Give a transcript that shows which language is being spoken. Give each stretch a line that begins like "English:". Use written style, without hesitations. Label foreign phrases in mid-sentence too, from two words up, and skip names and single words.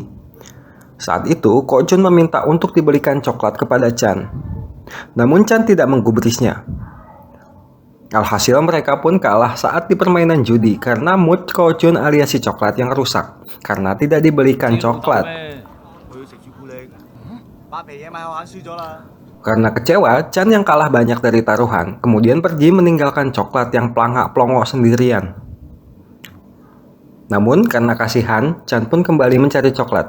Indonesian: Saat itu, Kok Chun meminta untuk dibelikan coklat kepada Chan. Namun Chan tidak menggubrisnya. Alhasil mereka pun kalah saat di permainan judi karena mood Kok Chun alias si coklat yang rusak, karena tidak dibelikan coklat.
Cantonese: 佢要食朱古力，八皮嘢咪我玩輸咗啦。
Indonesian: Karena kecewa, Chan yang kalah banyak dari taruhan, kemudian pergi meninggalkan coklat yang pelangak-pelongok sendirian. Namun, karena kasihan, Chan pun kembali mencari coklat.